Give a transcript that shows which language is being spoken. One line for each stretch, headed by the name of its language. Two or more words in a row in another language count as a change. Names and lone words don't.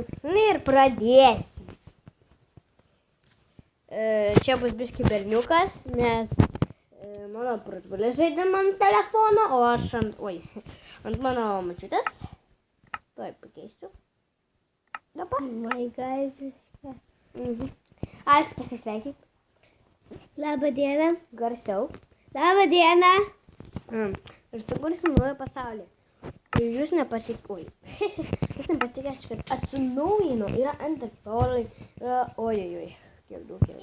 Lithuanian: Ir pradėsim. Čia bus biški berniukas, nes mano pusbrolis žaidė ant telefono, o aš ant mano močiutės. Tuoj pakeisiu. Dabar.
English: My God.
Lithuanian: Alex, pasisveikink. Labą dieną. Garsiau. Labą dieną. Ir sukursim naują pasaulį. Ir jūs jūs nepatikės, kad atsinaujino. Yra Ender Pearlai. Ojojoj. Kiek daug yra.